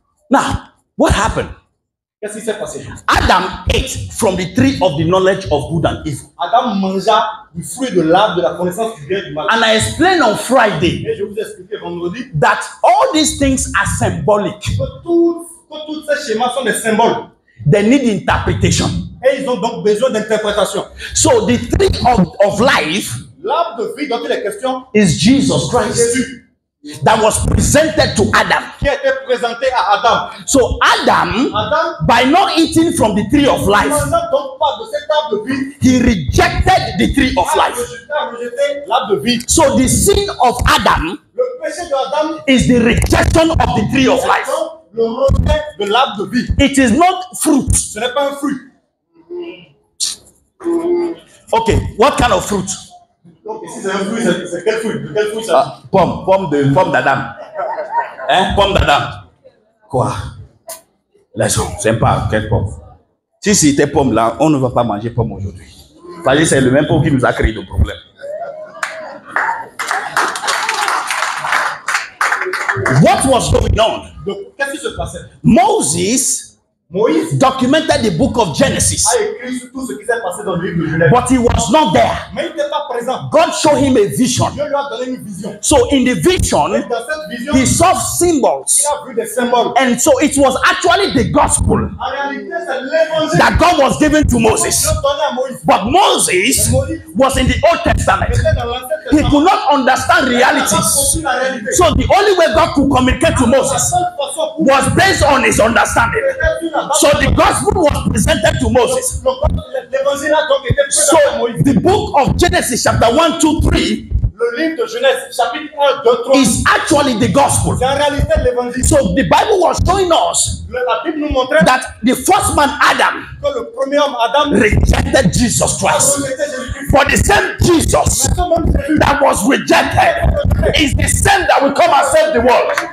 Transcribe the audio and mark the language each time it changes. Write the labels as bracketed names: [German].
[English] Now, what happened? [French] Qu'est-ce qui s'est passé? [English] Adam ate from the tree of the knowledge of good and evil. [French] Adam mangea du fruit de l'arbre de la connaissance du bien et du mal. [English] And I explained on Friday [French] Et je vous ai expliqué vendredi [English] that all these things are symbolic. [French] que tous ces schémas sont des symboles. [English] They need interpretation. [French] Et ils ont donc besoin d'interprétation. [English] So the tree of life [French] L'arbre de vie dont il est question, [English] is Jesus Christ [French] Jésus, [English] that was presented to Adam. [French] qui a été présenté à Adam. [English] So Adam, [French] Adam, [English] by not eating from the tree of [French] ne [English] life, [French] mangeant donc pas de cet arbre de vie, [English] he rejected the tree of life. [French] a rejeté l'arbre de vie. [English] So the sin of Adam [French] Le péché d'Adam [English] is the rejection of the tree of life. [French] est le rejet de l'arbre de vie. [English] It is not fruit. [French] Ce n'est pas un fruit. [English] Okay, what kind of fruit? [French] Donc ici c'est un fruit, c'est quel fruit? De quel fruit ça? Pomme d'Adam. Hein? Pomme d'Adam. Quoi? Laissons, c'est pas quelle pomme. Si c'était pomme là, on ne va pas manger pomme aujourd'hui. Parce que c'est le même pomme qui nous a créé le problème. [English] What was going on? [French] Donc qu'est-ce qui se passait? [English] Moses [French] Moïse [English] documented the book of Genesis, [French] a écrit sur tout ce qui s'est passé dans le livre de Genèse. [English] but he was not there. [French] Mais il n'était pas présent. [English] God showed him a vision. [French] Dieu lui a donné une vision. [English] So in the vision, [French] Et dans cette vision, [English] he saw [French] il [English] symbols. [French] a vu des symboles. [English] And so it was actually the gospel [French] En réalité, c'est l'évangile [English] that God was given to [French] que [English] Moses. [French] Dieu donnait à Moïse. [English] But Moses was in the Old Testament. [French] C'était dans l'Ancien [English] He [French] Testament. [English] could not understand [French] Il n'a pas [English] realities. [French] compris la réalité. [English] So the only way God could communicate to [French] La [English] Moses [French] seule façon pour [English] was based on his understanding. So the gospel was presented to Moses. [French] l'évangile a donc été [English] So [French] présenté à Moïse. [English] the book of Genesis chapter 1, 2, 3 [French] Le livre de Genèse, chapitre 1, 2, 3, [English] is actually the gospel. [French] c'est en réalité l'évangile. [English] So the Bible was showing us [French] La Bible nous montrait [English] that the first man Adam [French] que le premier homme, Adam, [English] rejected Jesus [French] a [English] Christ. [French] rejeté Jésus-Christ. [English] For the same Jesus [French] Mais ce même Jésus, [English] that was rejected is the same that will come and save the world.